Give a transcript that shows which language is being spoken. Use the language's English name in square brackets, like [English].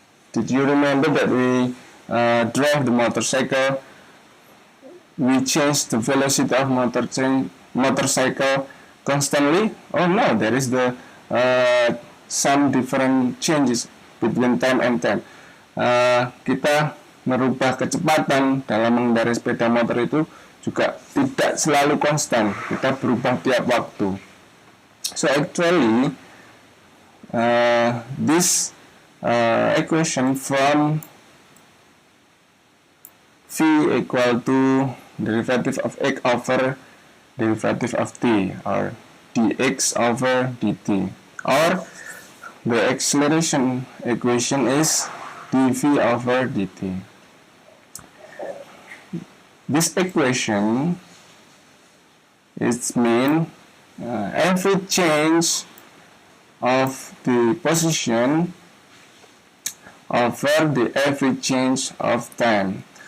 [English] Did you remember that we drive the motorcycle? We change the velocity of motorcycle constantly? Oh no, there is the some different changes between time and time. [Indonesian] Kita merubah kecepatan dalam mengendarai sepeda motor itu juga tidak selalu konstan. Kita berubah tiap waktu. [English] So actually, this equation from V equal to derivative of X over derivative of T, or dx over dt, or the acceleration equation is dv over dt. This equation is mean every change of the position over the every change of time,